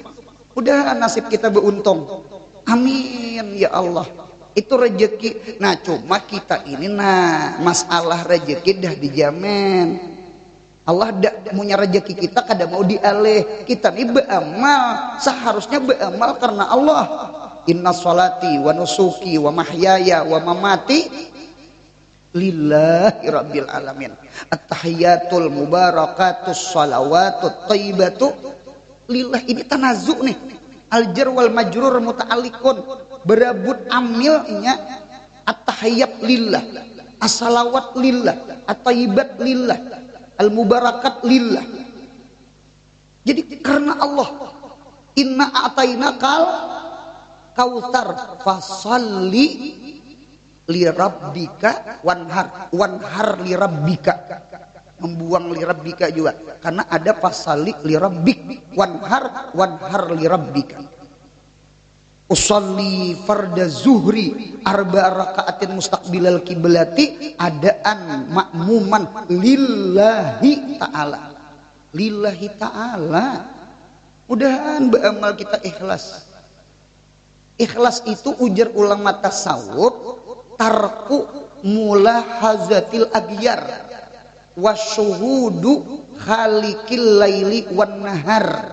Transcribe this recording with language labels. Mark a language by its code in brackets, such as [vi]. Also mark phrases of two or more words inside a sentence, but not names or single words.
[id] Udah nasib kita beruntung. [ar] آمين يا الله. [id] Itu rejeki. Nah cuma kita ini masalah rejeki dah dijamin. [bjn] Allah dak punya rejeki kita kada mau dialih. [id] Kita ini beramal, seharusnya beramal karena Allah. [ar] إن صلاتي ونسكي ومحياي ومماتي لله رب العالمين. التحيات المباركات الصلوات الطيبات لله. [id] Ini tanazuk nih. [ar] الجار والمجرور متعلق, [id] berebut amilnya. [ar] التحيات لله الصلوات لله الطيبات لله المباركات لله. [id] Jadi karena Allah. [ar] إنا أعطيناك الكوثر فصل لربك وانحر لربك. [id] Membuang [ar] لربك [id] juga karena ada [ar] فصل لربك وانحر لربك. أصلي فرض الظهر أربع ركعات مستقبل القبلة أداء مأموما لله تعالى. [id] Mudahan beramal kita ikhlas. Ikhlas itu ujar ulama tasawuf [ar] ترك ملاحظة الأغيار وشهود خالق الليل والنهار.